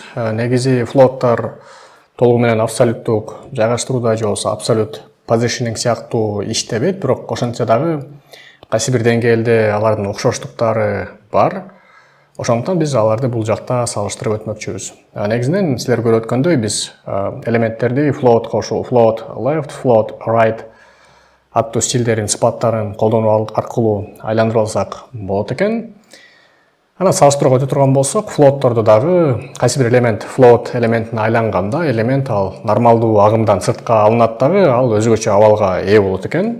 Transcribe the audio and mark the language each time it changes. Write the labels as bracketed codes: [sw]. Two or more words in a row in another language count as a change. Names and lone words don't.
[ky] Негизи флоуттор толугу менен абсолюттук жайгаштырууда же болбосо абсолют positioning сыяктуу иштебейт, бирок ошентсе дагы кайсы бир деңгээлде алардын окшоштуктары бар. Ошондуктан биз аларды бул жакта салыштырып өтмөкчүбүз. Негизинен силер көрүп өткөндөй биз элементтерди floatка ошол [en] float left, float right [ky] аттуу стилдерин, сыпаттарын колдонуу аркылуу айландырып алсак болот экен. Анан салыштырууга өтө турган болсок, флоутторду дагы кайсы бир элемент float элементине айланганда, элемент ал нормалдуу агымдан сыртка алынат дагы, ал өзгөчө абалга ээ болот экен.